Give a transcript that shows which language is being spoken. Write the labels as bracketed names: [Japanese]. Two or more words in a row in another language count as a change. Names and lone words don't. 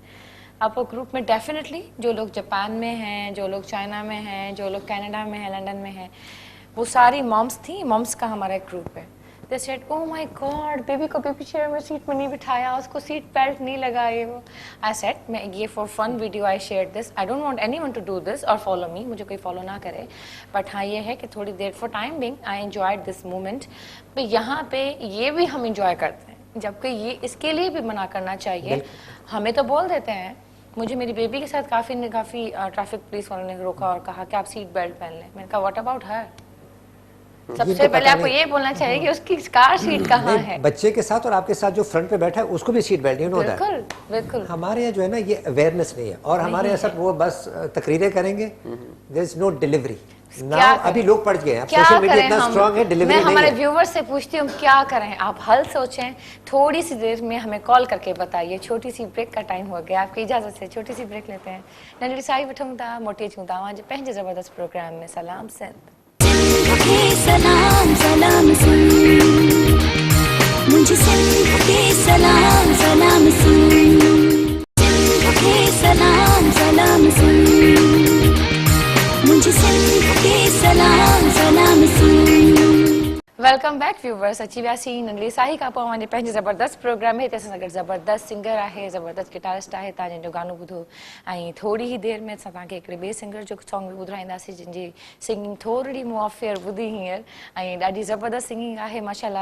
[Hindi] आप वो ग्रुप में डेफिनेटली जो लोग जापान में हैं, जो लोग चाइना में हैं, जो लोग कनाडा में हैं, लंदन में हैं, वो सारी मॉम्स थी। मॉम्स का हमारा एक ग्रुप है। [English] they said oh my god, [Hindi] बेबी को [English] baby chair [Hindi] में सीट में नहीं बिठाया, उसको [English] seat belt [Hindi] नहीं लगाए। वो [English] I said [Hindi] मैं ये [English] for fun video I share this, I don't want anyone to do this [Hindi] और [English] follow me, [Hindi] मुझे कोई फॉलो ना करे, बट हाँ ये है कि थोड़ी देर [English] for time being I enjoyed this moment. [Hindi] तो यहाँ पे ये भी हम इंजॉय करते हैं, जबकि ये इसके लिए भी मना करना चाहिए। हमें तो बोल देते हैं, मुझे मेरी बेबी के साथ काफ़ी [English] traffic police [Hindi] वालों ने रोका और कहा कि आप [English] seat belt [Hindi] पहन लें। मैंने कहा [English] what about her? [Hindi] सबसे पहले आपको ये बोलना चाहिए कि उसकी [English] car seat [Hindi] कहाँ है। बच्चे के साथ और आपके साथ जो फ्रंट पे बैठा है उसको भी [English] seat belt, you know that. [Hindi] बिल्कुल। हमारे यहाँ जो है ना ये अवेयरनेस नहीं है, और हमारे यहाँ सब वो बस तकरीरें करेंगे, [English] there is no delivery. [Hindi] ना अभी लोग पढ़ गए हैं, अब [English] social media [Hindi] इतना स्ट्रांग है, डिलीवरी नहीं है। मैं हमारे व्यूवर्स से पूछती हूँ क्या करें, आप हल सोचें, थोड़ी सी देर में हमें कॉल करके बताइए। छोटी सी ब्रेक का टाइम हो गया, आपकी इजाजत से छोटी सी ब्रेक लेते हैं। [Sindhi] नंढड़ी साई वठूं था, मोटी अचूं था आज पंहिंजे ज़बरदस्त प्रोग्राम में सलाम सिंध। [Hindi] सलाम सलाम सुन, मुझे सिंध के सलाम सलाम सुन, सलाम सलाम सुन, मुझे सिंध के सलाम सलाम सुन। [English] welcome back viewers, [Sindhi] अची वियासीं नंढड़ी साही खां पोइ पंहिंजे पंहिंजे ज़बरदस्त प्रोग्राम में। हिते असां गॾु ज़बरदस्त सिंगर आहे, ज़बरदस्त गिटारिस्ट आहे, तव्हां जंहिंजो गानो ॿुधो। ऐं थोरी ई देरि में असां तव्हांखे हिकिड़े ॿिए सिंगर जो सॉन्ग बि ॿुधाईंदासीं जंहिंजी सिंगिंग थोरी मूं ऑफियर ॿुधी हींअर, ऐं ॾाढी ज़बरदस्त सिंगिंग आहे माशाल्लाह।